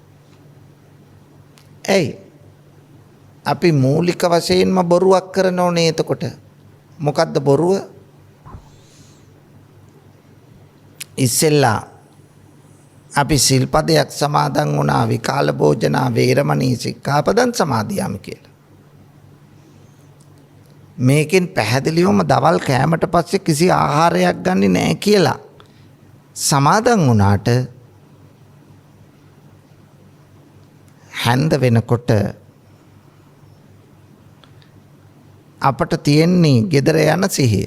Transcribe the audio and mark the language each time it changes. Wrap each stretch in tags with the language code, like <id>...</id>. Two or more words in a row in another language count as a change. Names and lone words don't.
<si>ඇයි? අපි මූලික වශයෙන්ම බොරුවක් කරන ඕනේ. එතකොට මොකද්ද බොරුව? ඉස්සෙල්ලා අපි සිල්පදයක් සමාදන් වුණා,</si> <pi>විකාල භෝජනා වේරමණී සික්ඛාපදං සමාදියාමි</pi> <si>කියලා. මේකෙන් පැහැදිලිවම දවල් කෑමට පස්සේ කිසි ආහාරයක් ගන්නෙ නැහැ කියලා සමාදන් වුණාට හැන්ද වෙනකොට අපට තියෙන්නේ ගෙදර යන සිහිය.</si>